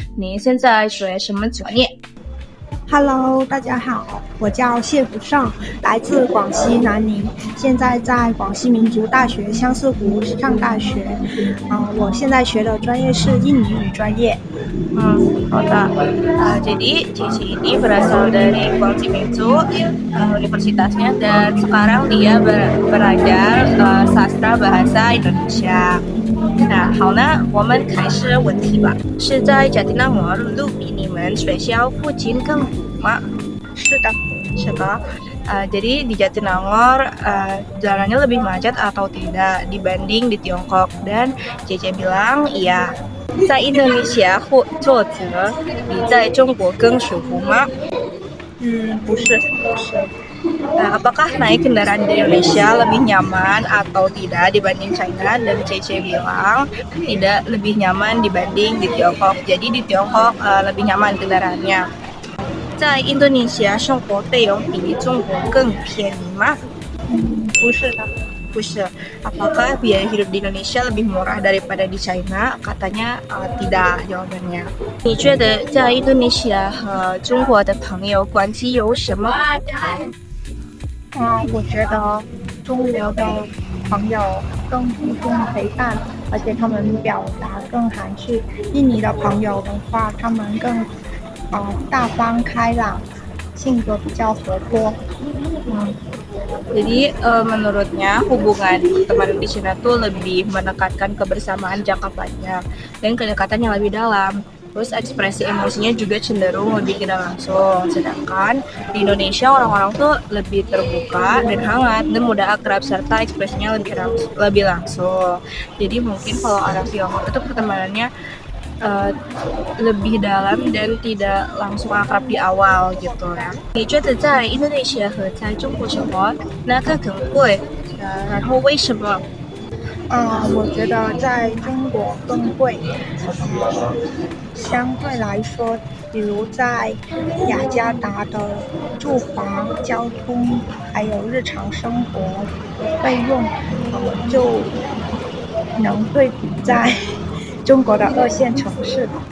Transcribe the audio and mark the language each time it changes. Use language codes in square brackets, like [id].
[zh] 你现在学什么专业？ Hello， 大家好，我叫谢福胜，来自广西南宁，现在在广西民族大学相思湖上大学。我现在学的专业是印尼语专业。好的。 [id] Jadi Cici ini berasal dari Guangxi Minzu Universitasnya dan sekarang dia belajar sastra bahasa Indonesia. [zh] 那好呢，我们开始问题吧。是在Jatinangor路比你们学校附近更远吗？是的，是的。 [id] Jadi di Jatinangor jalannya lebih macet atau tidak dibanding di Tiongkok, dan Cece bilang iya. [zh] 在Indonesia 坐车比在中国更舒服吗？不是。 [id] Apakah naik kendaraan di Indonesia lebih nyaman atau tidak dibanding China? Dan Cece bilang tidak lebih nyaman dibanding di Tiongkok. Jadi di Tiongkok lebih nyaman kendaraannya. [zh] 在Indonesia 生活费用比中国更便宜吗？不是的。不是. [id] Apakah biaya hidup di Indonesia lebih murah daripada di China? Katanya tidak jawabannya. [zh] 你觉得在印度尼西亚和中国的朋友关系有什么不同？我觉得中国的朋友更注重陪伴，而且他们表达更含蓄。印尼的朋友的话，他们更大方开朗，性格比较活泼。 [id] Jadi menurutnya hubungan teman di Cina tuh lebih menekankan kebersamaan jangka panjang dan kedekatan yang lebih dalam. Terus ekspresi emosinya juga cenderung lebih tidak langsung. Sedangkan di Indonesia orang-orang tuh lebih terbuka dan hangat dan mudah akrab serta ekspresinya lebih langsung. Jadi mungkin kalau orang Tiongkok itu pertemanannya lebih dalam dan tidak langsung akrab di awal gitu ya. [zh] 你觉得在印度尼西亚和在中国生活哪个更贵？然后为什么？我觉得在中国更贵。相对来说，比如在雅加达的住房、交通还有日常生活费用，就能对比在中国的2线城市。